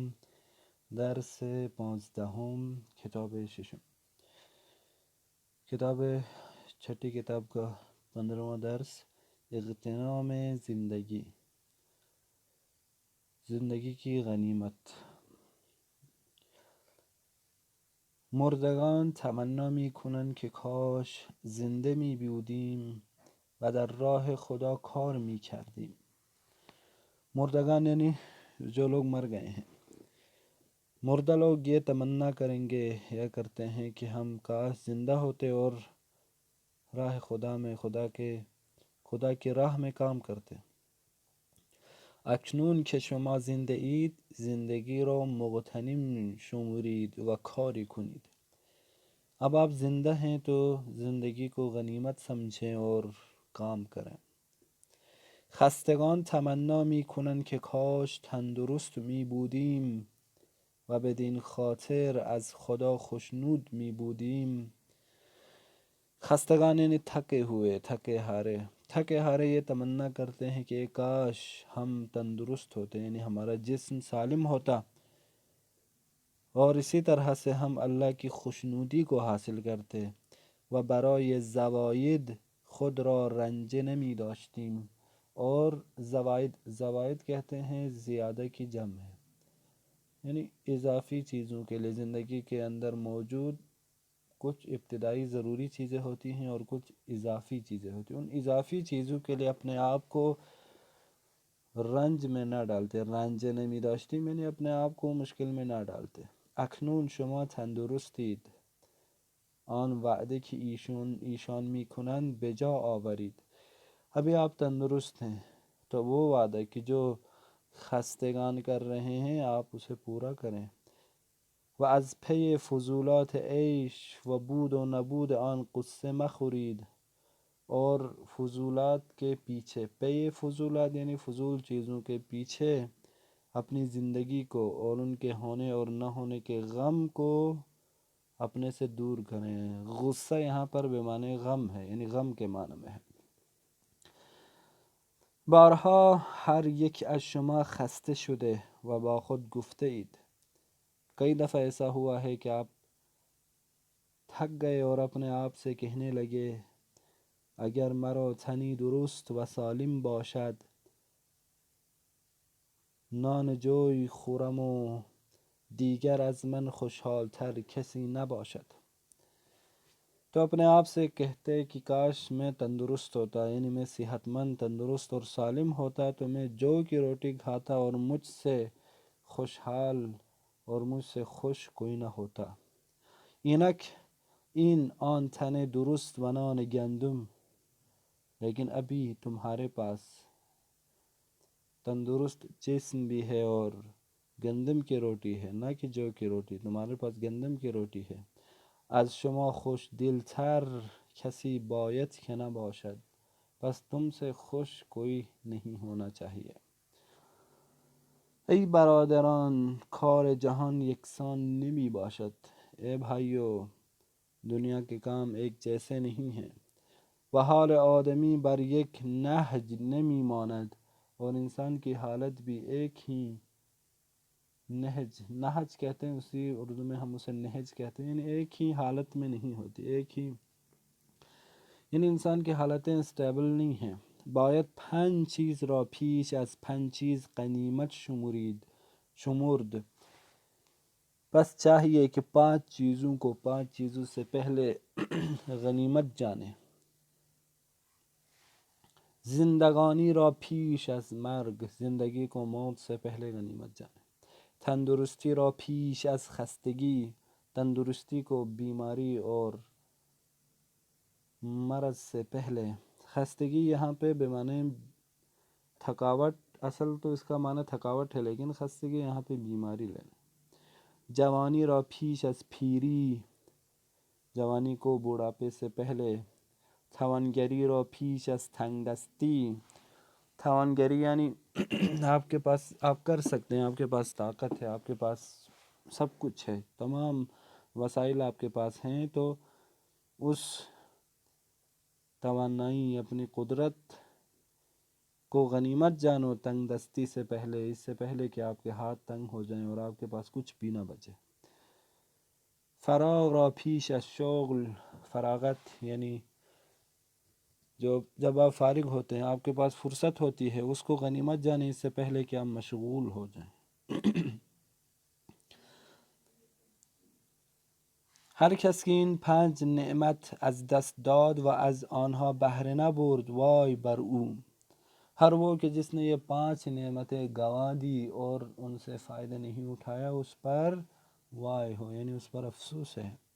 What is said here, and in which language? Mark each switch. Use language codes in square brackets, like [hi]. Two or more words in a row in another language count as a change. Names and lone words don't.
[fa] درس 15 کتاب ششم، [ur] کتاب چھٹی کتاب کا 15واں درس، اغتنام زندگی کی غنیمت۔ [fa] مردگان تمنا می کنند که کاش زنده می بودیم و در راه خدا کار می کردیم۔ [ur] مردگان یعنی جو لوگ مر گئے ہیں، مردہ لوگ یہ تمنا کریں گے یا کرتے ہیں کہ ہم کاش زندہ ہوتے اور راہ خدا میں خدا کی راہ میں کام کرتے۔ [fa] اکنون که شما زنده اید زندگی را مغتنم شمرید و کاری کنید۔ [ur] اب آپ زندہ ہیں تو زندگی کو غنیمت سمجھیں اور کام کریں۔ [fa] خستگان تمنا می کنند که کاش تندرست می بودیم و بدین خاطر از خدا خوشنود می بودیم۔ [ur] خستگان یعنی تھکے ہوئے، تھکے ہارے یہ تمنا کرتے ہیں کہ کاش ہم تندرست ہوتے، یعنی ہمارا جسم سالم ہوتا اور اسی طرح سے ہم اللہ کی خوشنودی کو حاصل کرتے [fa] و برای زواید خود را رنجه نمی داشتیم۔ [ur] اور زوائد کہتے ہیں زیادہ کی جمع ہے، یعنی اضافی چیزوں کے لیے۔ زندگی کے اندر موجود کچھ ابتدائی ضروری چیزیں ہوتی ہیں اور کچھ اضافی چیزیں ہوتی ہیں، ان اضافی چیزوں کے لیے اپنے آپ کو رنج میں نہ ڈالتے، [fa] رنج نمی داشتیم [ur] یعنی اپنے آپ کو مشکل میں نہ ڈالتے۔ [fa] اکنون شما تندرستید، آن وعده که ایشان می کنند به جا آورید۔ [ur] ابھی آپ تندرست ہیں تو وہ وعدہ کہ جو خستگان کر رہے ہیں آپ اسے پورا کریں۔ [fa] و از پی فضولات عیش و بود و نبود آن قصه مخورید، [ur] اور فضولات کے پیچھے، [fa] پی فضولات [ur] یعنی فضول چیزوں کے پیچھے اپنی زندگی کو اور ان کے ہونے اور نہ ہونے کے غم کو اپنے سے دور کریں۔ غصہ یہاں پر بے معنی غم ہے، یعنی غم کے معنی میں ہے۔ [fa] بارها ہر یک از شما خسته شده و با خود گفته اید، [ur] کئی دفعہ ایسا ہوا ہے کہ آپ تھک گئے اور اپنے آپ سے کہنے لگے [fa] اگر مرا تنی درست و سالم باشد نان جوی خورم و دیگر از من خوشحالتر کسی نباشد۔ [ur] تو اپنے آپ سے کہتے کہ کاش میں تندرست ہوتا، یعنی میں صحت مند، تندرست اور سالم ہوتا تو میں جو کی روٹی کھاتا اور مجھ سے خوشحال اور مجھ سے خوش کوئی نہ ہوتا۔ [fa] اینک این آن تن درست و نان گندم، [ur] لیکن ابھی تمہارے پاس تندرست جسم بھی ہے اور گندم کی روٹی ہے، نہ کہ جو کی روٹی، تمہارے پاس گندم کی روٹی ہے۔ [fa] از شما خوش دلتر کسی باید که نباشد، [ur] پس تم سے خوش کوئی نہیں ہونا چاہیے۔ [fa] ای برادران کار جہان یکسان نمی باشد، [ur] اے بھائیو دنیا کے کام ایک جیسے نہیں ہیں۔ [fa] و حال آدمی بر یک نہج نمی ماند، [ur] اور انسان کی حالت بھی ایک ہی نہج کہتے ہیں، اسی اردو میں ہم اسے نہج کہتے ہیں، یعنی ایک ہی حالت میں نہیں ہوتی، ایک ہی، یعنی انسان کی حالتیں اسٹیبل نہیں ہیں۔ [fa] باید 5 چیز را پیش از 5 چیز غنیمت شمرد، [ur] بس چاہیے کہ 5 چیزوں کو 5 چیزوں سے پہلے غنیمت جانے۔ [fa] زندگانی را پیش از مرگ، [ur] زندگی کو موت سے پہلے غنیمت جانے۔ [fa] تندرستی را پیش از خستگی، [ur] تندرستی کو بیماری اور مرض سے پہلے۔ خستگی یہاں پہ بے معنی تھکاوٹ، اصل تو اس کا معنی تھکاوٹ ہے لیکن خستگی یہاں پہ بیماری لینا۔ [fa] جوانی را پیش از پیری، [ur] جوانی کو بوڑھاپے سے پہلے۔ [fa] توانگری را پیش از تنگ دستی، [ur] توانگری یعنی آپ کے پاس، آپ کر سکتے ہیں، آپ کے پاس طاقت ہے، آپ کے پاس سب کچھ ہے، تمام وسائل آپ کے پاس ہیں، تو اس توانائی، اپنی قدرت کو غنیمت جانو تنگ دستی سے پہلے، اس سے پہلے کہ آپ کے ہاتھ تنگ ہو جائیں اور آپ کے پاس کچھ بھی نہ بچے۔ [fa] فراغ را پیش از شغل، [ur] فراغت یعنی جب آپ فارغ ہوتے ہیں، آپ کے پاس فرصت ہوتی ہے، اس کو غنیمت جانیں اس سے پہلے کہ آپ مشغول ہو جائیں۔ [fa] هر کس که این 5 نعمت از دست داد و از آنها بهره نبرد وای بر او، [ur] ہر وہ کہ جس نے یہ 5 نعمتیں گنوا دی اور ان سے فائدہ نہیں اٹھایا، اس پر وائے ہو، یعنی اس پر افسوس ہے۔